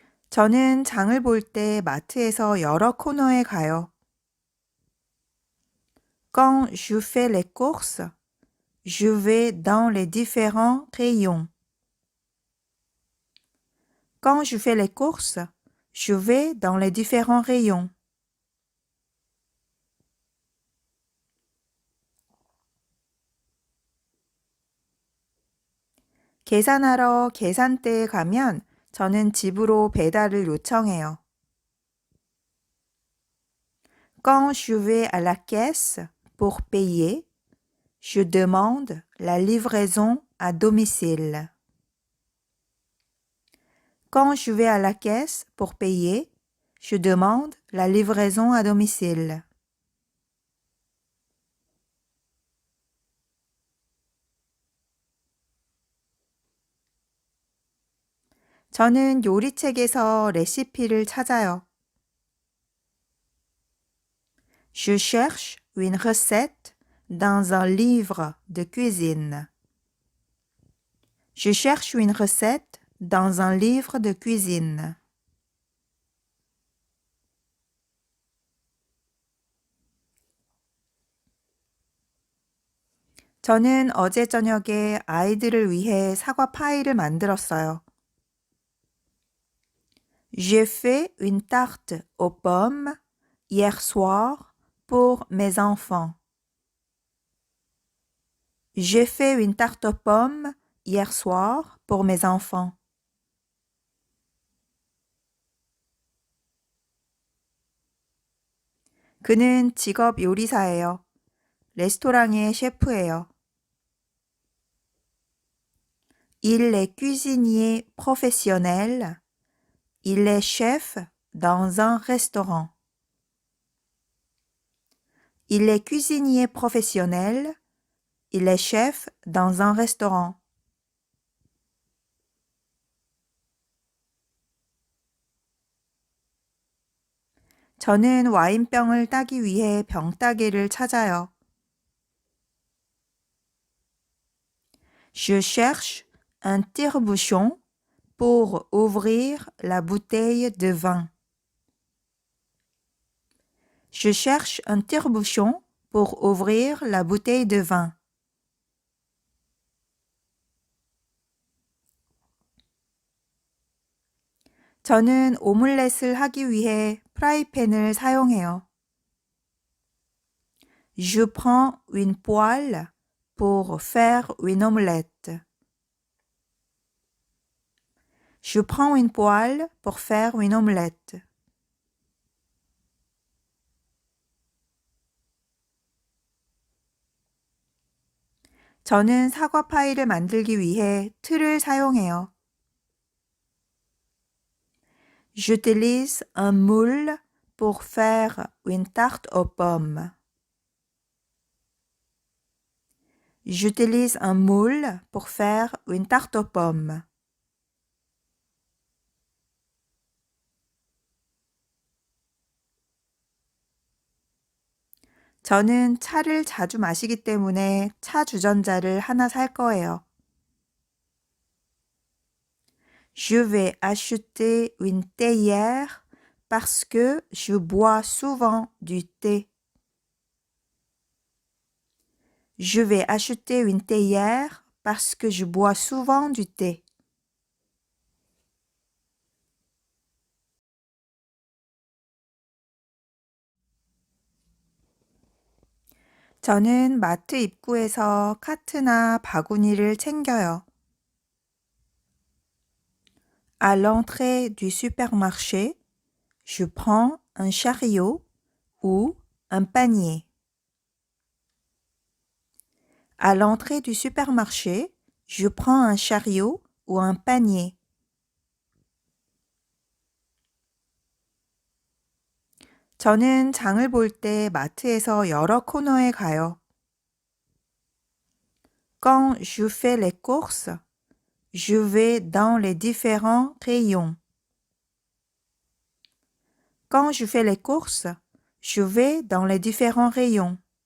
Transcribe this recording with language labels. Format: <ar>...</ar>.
<ko>저는 장을 볼 때 마트에서 여러 코너에 가요.</ko> <fr>Quand je fais les courses, je vais dans les différents rayons. Quand je fais les courses, je vais dans les différents rayons.</fr> <ko>계산하러 계산대에 가면 저는 집으로 배달을 요청해요.</ko> <fr>Quand je vais à la caisse pour payer, je demande la livraison à domicile. Quand je vais à la caisse pour payer, je demande la livraison à domicile.</fr> <ko>저는 요리책에서 레시피를 찾아요.</ko> <fr>Je cherche une recette dans un livre de cuisine. Je cherche une recette dans un livre de cuisine.</fr> <ko>저는 어제 저녁에 아이들을 위해 사과 파이를 만들었어요.</ko> <fr>J'ai fait une tarte aux pommes hier soir pour mes enfants. J'ai fait une tarte aux pommes hier soir pour mes enfants.</fr> <ko>그는 직업 요리사예요. 레스토랑의 셰프예요.</ko> <fr>Il est cuisinier professionnel. Il est chef dans un restaurant. Il est cuisinier professionnel. Il est chef dans un restaurant.</fr> <ko>저는 와인병을 따기 위해 병따개를 찾아요.</ko> <fr>Je cherche un tire-bouchon pour ouvrir la bouteille de vin. Je cherche un tire-bouchon pour ouvrir la bouteille de vin.</fr> <ko>저는 오믈렛을 하기 위해 프라이팬을 사용해요.</ko> <fr>Je prends une poêle pour faire une omelette. Je prends une poêle pour faire une omelette.</fr> <ko>저는 사과 파이를 만들기 위해 틀을 사용해요.</ko> <fr>J'utilise un moule pour faire une tarte aux pommes. J'utilise un moule pour faire une tarte aux pommes.</fr> <ko>저는 차를 자주 마시기 때문에 차 주전자를 하나 살 거예요.</ko> <fr>Je vais acheter une théière parce que je bois souvent du thé. Je vais acheter une théière parce que je bois souvent du thé.</fr> <ko>저는 마트 입구에서 카트나 바구니를 챙겨요.</ko> <fr>À l'entrée du supermarché, je prends un chariot ou un panier. À l'entrée du supermarché, je prends un chariot ou un panier.</fr> <ko>저는 장을 볼 때 마트에서 여러 코너에 가요.</ko> <fr>Quand je fais les courses, je vais dans les différents rayons. Quand je fais les courses, je vais dans les différents rayons.</fr>